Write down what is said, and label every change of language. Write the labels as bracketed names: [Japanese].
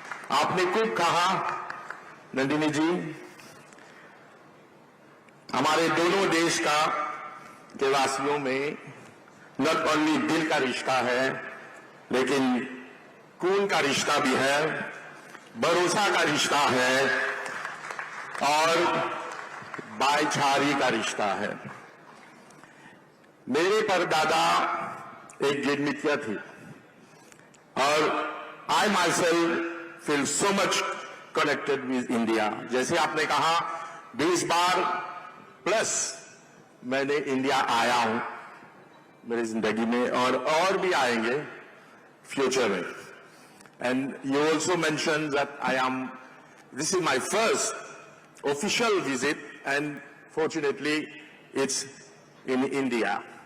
[Hindi] आपने खूब कहा नंदिनी जी, हमारे दोनों देश का के वासियों में [English] not only [Hindi] दिल का रिश्ता है, लेकिन खून का रिश्ता भी है, भरोसा का रिश्ता है और भाईचारे का रिश्ता है। मेरे परदादा एक गिरमिटिया थी और [English] I myself feel so much connected with India. [Hindi] जैसे आपने कहा 20 बार प्लस मैंने इंडिया आया हूं मेरी जिंदगी में और भी आएंगे फ्यूचर में। [English] And you also mentioned that this is my first official visit, and fortunately it's in India.